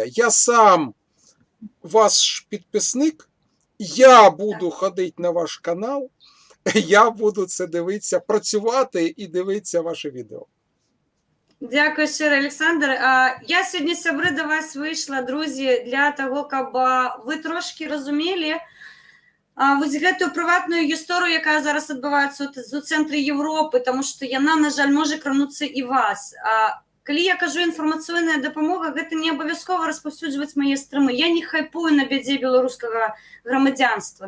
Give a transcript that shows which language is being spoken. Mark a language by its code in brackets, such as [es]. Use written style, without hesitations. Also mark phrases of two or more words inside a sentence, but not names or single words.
[uk] Я сам ваш підписник, я буду ходити на ваш канал, я буду це дивитися, працювати і дивитися ваше відео. Дякую щиро, [be] Олександр. Я сьогодні, сябри, до вас вийшла, друзі, для того, каб ви трошки розуміли вось гэтую прыватную гісторыю, якая зараз адбываецца у цэнтры Европы, тому што яна, на жаль, можа крануцца і вас. Калі я кажу інфармацыйная дапамога, гэта не абавязкова распаўсюджваць мае стрымы. Я не хайпую на бядзе беларускага грамадзянства.